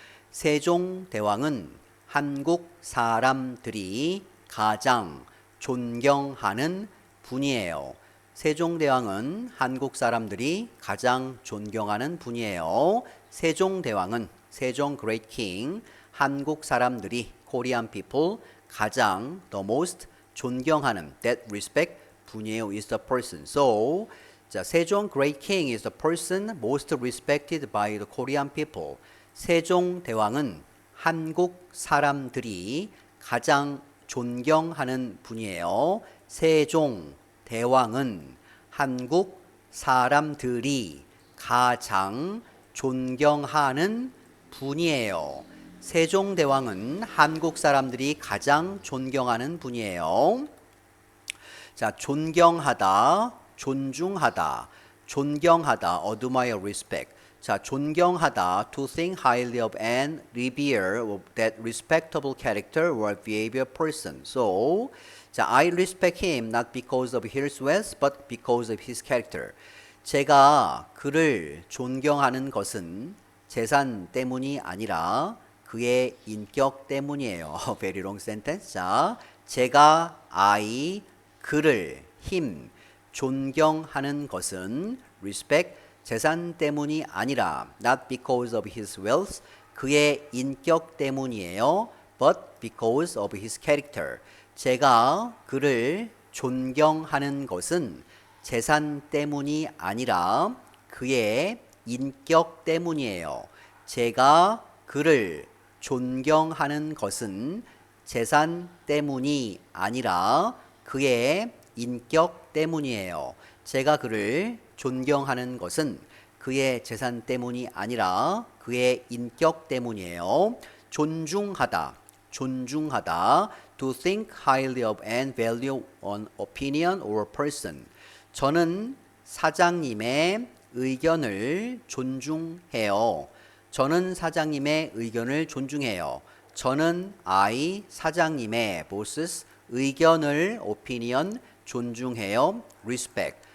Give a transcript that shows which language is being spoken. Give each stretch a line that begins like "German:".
Korean: 세종대왕은 한국 사람들이 가장 존경하는 분이에요. 세종대왕은 한국 사람들이 가장 존경하는 분이에요.
English: 세종대왕은 세종 Great King,
Korean: 한국 사람들이
English: Korean people
Korean: 가장
English: the most
Korean: 존경하는
English: that respect
Korean: 분이에요
English: is the person. So 자, 세종 Great King is the person most respected by the Korean people.
Korean: 세종대왕은 한국 사람들이 가장 존경하는 분이에요. 세종대왕은 한국 사람들이 가장 존경하는 분이에요. 세종대왕은 한국 사람들이 가장 존경하는 분이에요. 자, 존경하다, 존중하다,
English: admire, respect. 자, 존경하다, to think highly of and revere that respectable character or behavior person. So, 자, I respect him not because of his wealth, but because of his character.
Korean: 제가 그를 존경하는 것은 재산 때문이 아니라 그의 인격 때문이에요.
English: Very long sentence.
Korean: 자, 제가 그를 him 존경하는 것은 respect 재산 때문이 아니라
English: not because of his wealth
Korean: 그의 인격 때문이에요.
English: but because of his character.
Korean: 제가 그를 존경하는 것은 재산 때문이 아니라 그의 인격 때문이에요. 제가 그를 존경하는 것은 재산 때문이 아니라 그의 인격 때문이에요. 제가 그를 존경하는 것은 그의 재산 때문이 아니라 그의 인격 때문이에요.
English: 존중하다, to think highly of and value an opinion or person.
Korean: 저는 사장님의 의견을 존중해요. 저는 사장님의 boss's 의견을 opinion 존중해요.
English: respect.